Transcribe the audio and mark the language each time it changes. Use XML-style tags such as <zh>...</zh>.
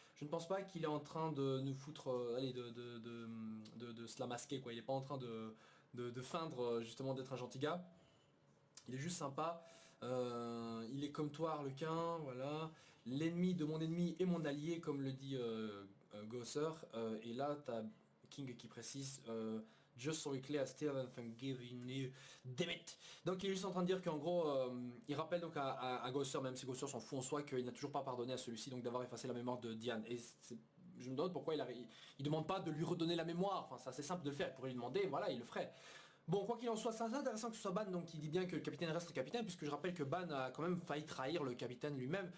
<fr>Je ne pense pas qu'il est en train de nous foutre, allez, de se la masquer, quoi. Il n'est pas en train de feindre justement d'être un gentil gars. Il est juste sympa. Il est comme toi, Harlequin, voilà. L'ennemi de mon ennemi est mon allié, comme le dit Gosser. Et là, tu as King qui précise...</fr> <en>Just so clear, I still haven't forgiven you. Damn it.</en> <fr>Donc il est juste en train de dire qu'en gros, il rappelle donc à Gosser, même si Gosser s'en fout en soi, qu'il n'a toujours pas pardonné à celui-ci donc d'avoir effacé la mémoire de Diane. Et je me demande pourquoi il demande pas de lui redonner la mémoire. Enfin, c'est assez simple de le faire. Il pourrait lui demander, voilà, il le ferait. Bon, quoi qu'il en soit, c'est intéressant que ce soit Ban, donc il dit bien que le capitaine reste le capitaine, puisque je rappelle que Ban a quand même failli trahir le capitaine lui-même.</fr>